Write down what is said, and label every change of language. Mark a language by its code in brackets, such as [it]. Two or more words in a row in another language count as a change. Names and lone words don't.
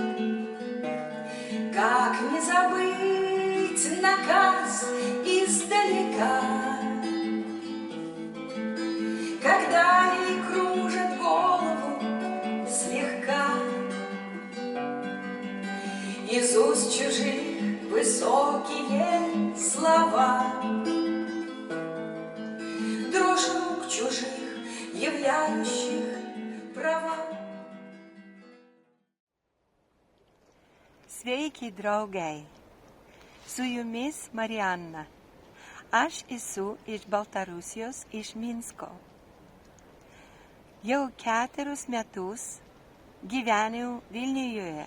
[ru] Как не забыть наказ издалека, когда ей кружит голову слегка из уст чужих высокие слова, дрожь рук чужих, являющих права. [lt] Sveiki, draugai! Su jumis Marianna. Aš esu iš Baltarusijos, iš Minsko. Jau 4 metus gyvenu Vilniuje.